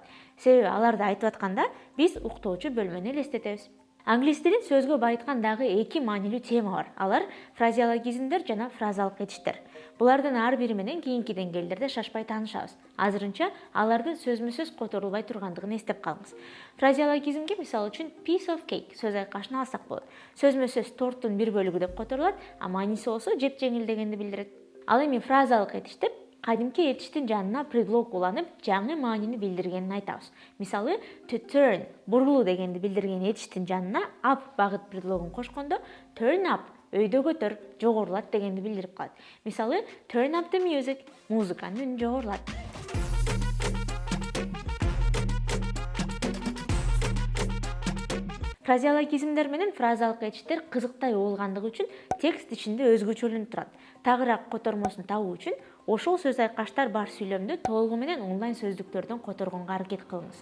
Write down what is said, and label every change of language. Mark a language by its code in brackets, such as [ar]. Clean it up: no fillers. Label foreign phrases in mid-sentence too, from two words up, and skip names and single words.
[ky] Себеби аларды айтып атканда биз уктоочу бөлмөнү элестетебиз. Англис тилин сөзгө байыткан дагы 2 маанилүү тема бар. Алар фразеологизмдер жана фразалык этиштер. Булардын ар бири менен кийинки деңгээлдерде шашпай таанышабыз. Азырынча алардын сөзмө-сөз которулбай тургандыгын эстеп калыңыз. Фразеологизмге мисал үчүн [en] piece of cake [ky] сөз айкашын алсак болот. Сөзмө-сөз торттун бир бөлүгү деп которулат, а мааниси болсо жеп жеңил дегенди билдирет. Ал эми фразалык этиштер кадимки этиштин жанына предлог уланып, жаңы маанини билдиргенин айтабыз. Мисалы, [en] to turn, [ky] бурулуу дегенди билдирген этиштин жанына up багыт предлогун кошкондо, [en] turn up, [ky] өйдө көтөр, жогорулат дегенди билдирип калат. Мисалы, [en] turn up the music, [ky] музыканын үнүн жогорулат. Фразеологизмдер менен фразалык этиштер кызыктай угулгандыгы үчүн текст ичинде өзгөчөлүнүп турат. Тагыраак котормосун табуу үчүн ошол сөз айкаштар бар сүйлөмдү толугу менен онлайн сөздүктөрдөн которгонго аракет кылыңыз.